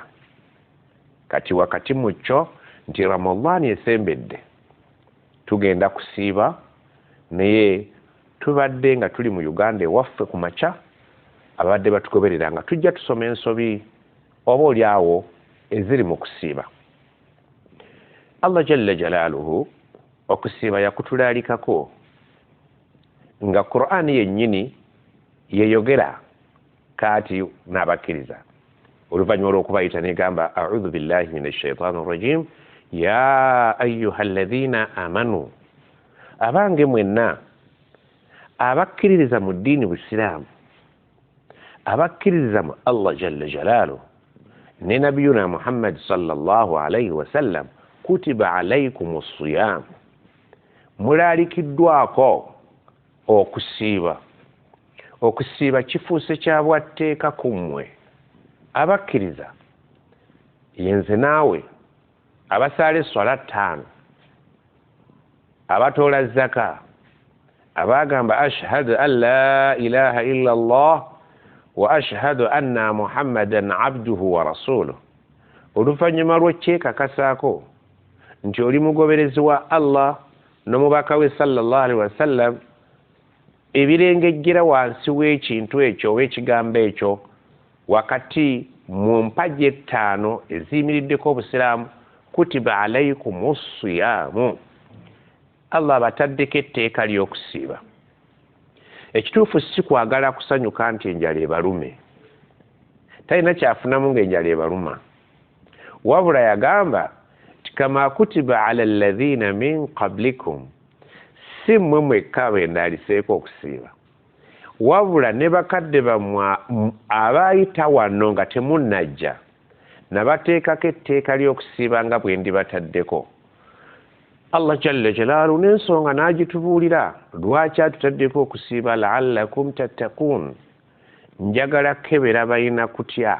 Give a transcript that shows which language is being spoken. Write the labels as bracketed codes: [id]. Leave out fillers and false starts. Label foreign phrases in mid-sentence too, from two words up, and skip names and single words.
[lg] Kati wakati mu kyo nti Ramadani esembedde tugenda kusiiba, naye tubadde nga tuli mu Uganda ewaffe ku makya abadde batugoberera nga tujja tusoma ensobi oba oliawo eziri mu kusiiba. Allah [ar] جل جلاله [lg] okusiiba yakutulaalikako nga Qur'ani yennyini yeyogera kaati n'abakkiriza. Oluvannyuma lw'okubayita negamba [ar] أعوذ بالله من الشيطان الرجيم يا أيها الذين آمنوا, [lg] abange mwenna abakkiririza mu [ar] ddiini Busiraamu, abakkiririza mu الله جل جلاله ne نبينا محمد صلى الله عليه وسلم كتب عليكم الصيام, [lg] mulaalikiddwako okusiiba. Okusiiba kifuuse kya bwatteeka ku mmwe abakkiriza, yenze naawe, abasaala esswala 5, abatoola zaka, abagamba [ar] أشهد أن لا إله إلا الله وأشهد أن محمدا عبده ورسوله. [lg] Oluvannyuma lw'okyekakasaako nti oli mugoberezi wa Allah n'omubaka we [ar] صلى الله عليه وسلم, [lg] ebirengejjera wansi w'ekintu ekyo oba ekigambo ekyo wakati mu mpagi 5 eziyimiriddeko Obusiraamu, [ar] كتب عليكم الصيام, [lg] Allah abataddeko etteeka ly'okusiiba. Ekituufu si kwagala kusanyuka nti enjala ebalume, talina kyafunamu ng'enjala ebaluma, wabula yagamba [ar] كما كتب على الذين من قبلكم, [lg] si mmwe mwekka bendaaliseeko okusiiba, wabula ne bakadde bammwe abaayita wano nga temunnajja nabateekako etteeka ly'okusiiba nga bwe ndibataddeko. [ar] الله جل جلاله [lg] n'ensonga n'agitubuulira lwaki atutaddeko okusiiba, [ar] لعلكم تتقون, [lg] njagala kebera balina kutya.